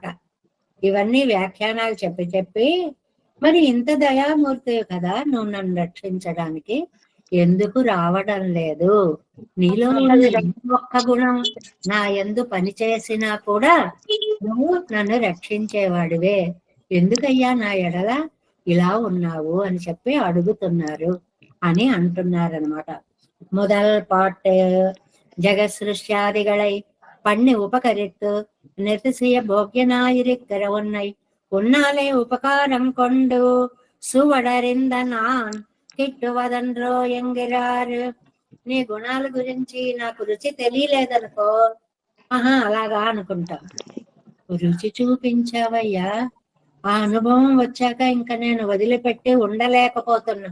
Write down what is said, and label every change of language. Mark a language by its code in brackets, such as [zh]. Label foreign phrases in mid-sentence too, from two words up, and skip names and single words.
[te] ఇవన్నీ వ్యాఖ్యానాలు చెప్పి చెప్పి, మరి ఇంత దయామూర్తి కదా నువ్వు నన్ను రక్షించడానికి ఎందుకు రావడం లేదు, నీలో ఉన్న ఒక్క గుణం నా యందు పనిచేసినా కూడా నువ్వు నన్ను రక్షించేవాడివే, ఎందుకయ్యా నా ఎడల ఇలా ఉన్నావు అని చెప్పి అడుగుతున్నారు అని అంటున్నారనమాట. [ta] முதல் பாட்டு ஜெகத் சிருஷ்டியாதிகளை பண்ணி உபகரித்து நிறுத்திய போக்கியனாயிருக்கிற உன்னை உன்னாலே உபகாரம் கொண்டு சுவடறிந்த நான் கிட்டுவதென்றோ என்கிறார். [te] నీ గుణాల గురించి నాకు రుచి తెలియలేదనుకో, అలాగా అనుకుంటాం. రుచి చూపించావయ్యా, ఆ అనుభవం వచ్చాక ఇంకా నేను వదిలిపెట్టి ఉండలేకపోతున్నా.